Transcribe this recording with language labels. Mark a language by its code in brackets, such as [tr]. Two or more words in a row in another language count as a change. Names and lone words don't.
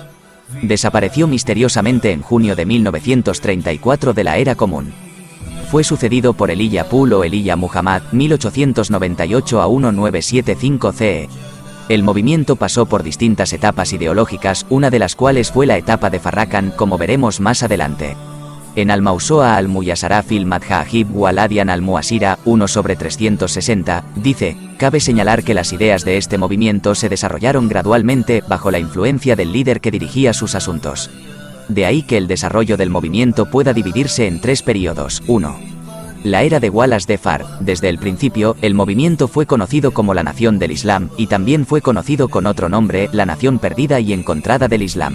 [es] Desapareció misteriosamente en junio de 1934 de la Era Común. Fue sucedido por Elijah Poole o Elijah Muhammad, 1898 a 1975 CE. El movimiento pasó por distintas etapas ideológicas, una de las cuales fue la etapa de Farrakhan, como veremos más adelante. En Al-Mawsu'a al-Muyassara fil Madhahib wal-Adyan al-Muasira, 1/360, dice: cabe señalar que las ideas de este movimiento se desarrollaron gradualmente, bajo la influencia del líder que dirigía sus asuntos. De ahí que el desarrollo del movimiento pueda dividirse en tres periodos. 1. La era de Wallace de Fard. Desde el principio, el movimiento fue conocido como la Nación del Islam, y también fue conocido con otro nombre, la Nación Perdida y Encontrada del Islam.